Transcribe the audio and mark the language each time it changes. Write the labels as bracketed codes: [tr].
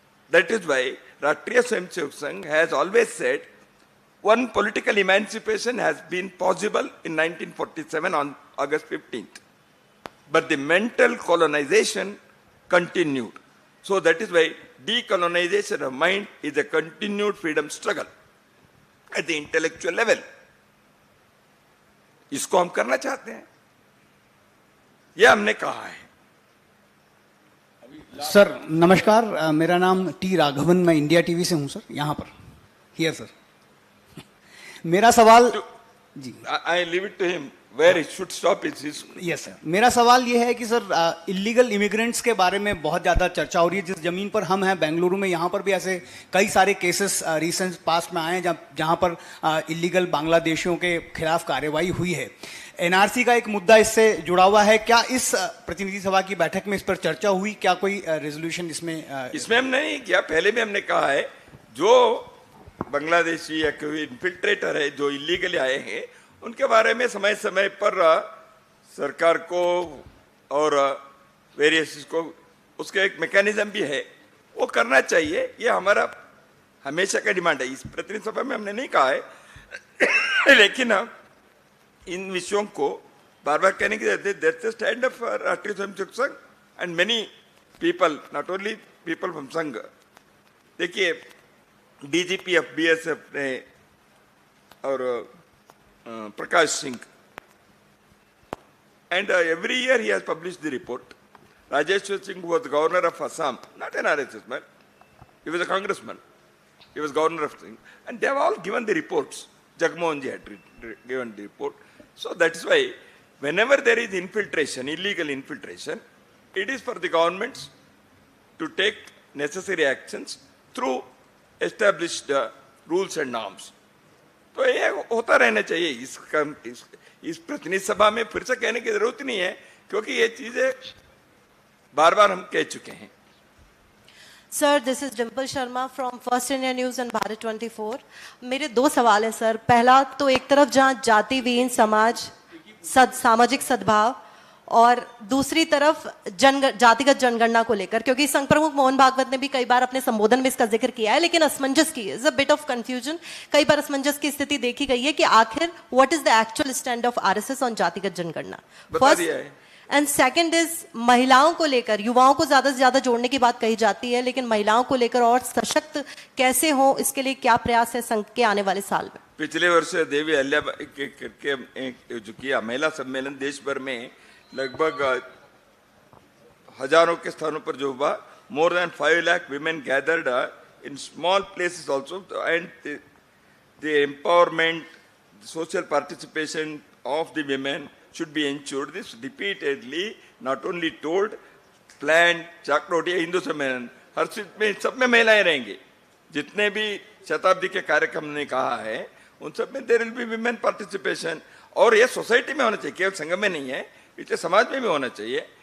[en] That is why Rashtriya Swayamsevak Sangh has always said one political emancipation has been possible in 1947 on August 15th. But the mental colonization continued. So that is why decolonization of mind is a continued freedom struggle at the intellectual level. [hi] इसको हम करना चाहते हैं, यह हमने कहा है. Sir नमस्कार, मेरा नाम टी राघवन, मैं इंडिया टीवी से हूं सर, यहाँ पर हियर सर. मेरा सवाल जी, [en] I leave it to him where it should stop is his. Yes sir. [hi] मेरा सवाल यह है कि सर इलीगल इमिग्रेंट्स के बारे में बहुत ज़्यादा चर्चा हो रही है. जिस ज़मीन पर हम हैं बेंगलुरु में, यहाँ पर भी ऐसे कई सारे केसेस रिसेंट पास्ट में आए हैं जहाँ पर इलीगल बांग्लादेशियों के खिलाफ कार्रवाई हुई है. एनआरसी का एक मुद्दा इससे जुड़ा हुआ है. क्या इस प्रतिनिधि सभा की बैठक में इस पर चर्चा हुई? क्या कोई रेजोल्यूशन इसमें हमने नहीं किया. पहले भी हमने कहा है जो बांग्लादेशी या कोई इन्फिल्ट्रेटर है जो इलीगली आए हैं, उनके बारे में समय समय पर सरकार को और वेरियस को उसका एक मैकेनिज्म भी है, वो करना चाहिए. ये हमारा हमेशा का डिमांड है. इस प्रतिनिधि सभा में हमने नहीं कहा है, लेकिन इन विषयों को बार बार कहने की जरूरत है. [en] That's the stand of Rashtriya Swayamsevak Sangh and many people, not only people from Sangh. [hi] देखिए [en] DGP of BSF ने और Prakash Singh, and every year he has published the report. Rajeshwar Singh was the governor of Assam, not an RSS man, he was a congressman, he was governor of Singh, and they have all given the reports. Jagmohan ji had given the report. So that is why whenever there is infiltration, illegal infiltration, it is for the governments to take necessary actions through established rules and norms. [hi] तो ये होता रहना चाहिए. इस प्रतिनिधि सभा में फिर से कहने की जरूरत नहीं है, क्योंकि ये चीजें बार बार हम कह चुके हैं. [en] Sir this is Dimple Sharma from first India news and Bharat 24. [hi] मेरे दो सवाल हैं सर. पहला तो एक तरफ जहां जाति विहीन समाज, सामाजिक सद्भाव, और दूसरी तरफ जातिगत जनगणना को लेकर, क्योंकि संघ प्रमुख मोहन भागवत ने भी कई बार अपने संबोधन में इसका जिक्र किया है, लेकिन असमंजस की [en] Is a bit of confusion. [hi] कई बार असमंजस की स्थिति देखी गई है कि आखिर [en] what is the actual stand of RSS on [hi] जातिगत जनगणना. [en] first and second is [hi] महिलाओं को लेकर, युवाओं को ज्यादा से ज्यादा जोड़ने की बात कही जाती है, लेकिन महिलाओं को लेकर और सशक्त कैसे हो, इसके लिए क्या प्रयास है संघ के आने वाले साल में? पिछले वर्ष देवी अहल्याबाई के जो किया महिला सम्मेलन देश भर में लगभग हजारों के स्थानों पर जो हुआ, [en] more than 5 lakh women gathered in small places also, and the empowerment, the social participation of the women should be ensured. This repeatedly not only told, planned, [hi] चाकरोटिया Hindu सम्मेलन, हर चीज में सब में महिलाएं रहेंगी. जितने भी शताब्दी के कार्यक्रम ने कहा है उन सब में [en] there will be women participation. [hi] और ये सोसाइटी में होना चाहिए, केवल संघ में नहीं है, इसलिए समाज में भी होना चाहिए.